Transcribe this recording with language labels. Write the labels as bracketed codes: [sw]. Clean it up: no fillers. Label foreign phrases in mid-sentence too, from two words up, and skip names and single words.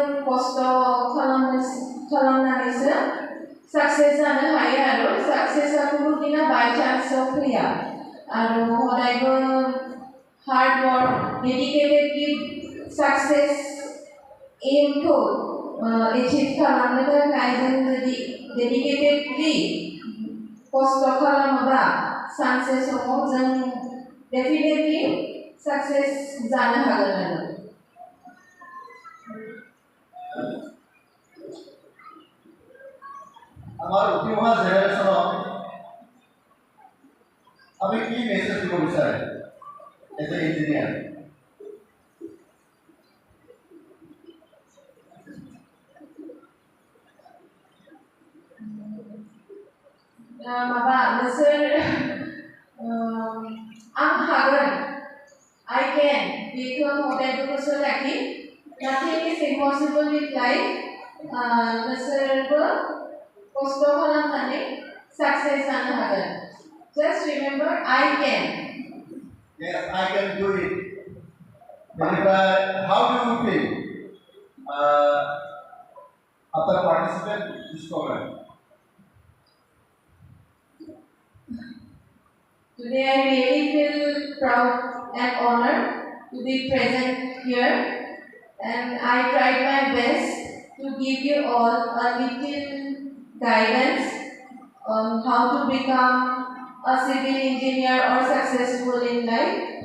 [brx] खस्थ' खालामनानैसो सक्सेस जानो हायो आरो सक्सेसआ गुबुननिना बाय चान्सआव फैया आरो अरायबो [en] hard work [brx] डेडिकेटेडलि सक्सेस एमखौ एचिभ खालामनो थाखाय जों जुदि डेडिकेटेडलि खस्थ' खालामोबा सानसे समाव जों डेफिनेटलि सक्सेस जानो हागोन आरो [as] আমাৰ উঠি অহা জেনেৰেশ্যনক আমি কি মেছেজ দিব বিচাৰে [en] as a engineer [brx] माबा नोंसोर आं हागोन [en] I can [brx] बेखौ हदायबो गोसोआव लाखि [en] nothing is impossible with life [brx] नोंसोरबो खस्थ' खालामनानै सक्सेस जानो हागोन [en] just remember I can yes I can do it बेनिफ्राय how do you feel after participating in this program? Today I really feel proud and honored to be present here, and I tried my best to give you all a little guidance on how to become a civil engineer or successful in life.